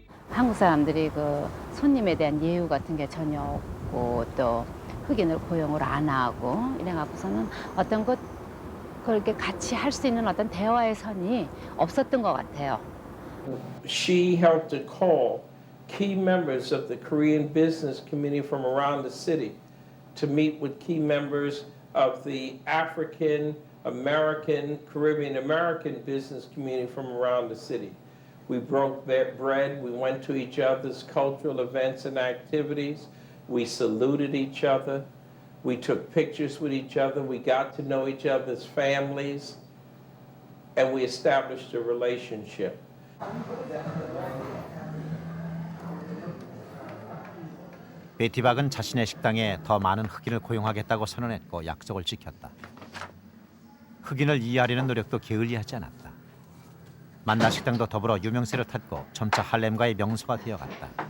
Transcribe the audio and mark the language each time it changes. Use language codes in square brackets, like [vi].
[ko] 한국 사람들이 그 손님에 대한 예우 같은 게 전혀 없고 또 흑인을 고용을 안 하고 이래갖고서는 어떤 것 그렇게 같이 할 수 있는 어떤 대화의 선이 없었던 것 같아요. [en] She helped to call key members of the Korean business community from around the city to meet with key members of the African American, Caribbean American business community from around the city. We broke bread, we went to each other's cultural events and activities, we saluted each other, we took pictures with each other, we got to know each other's families, and we established a relationship. [ko] 베티박은 자신의 식당에 더 많은 흑인을 고용하겠다고 선언했고 약속을 지켰다. 흑인을 이해하려는 노력도 게을리하지 않았다. 만나 식당도 더불어 유명세를 탔고 점차 할렘가의 명소가 되어갔다.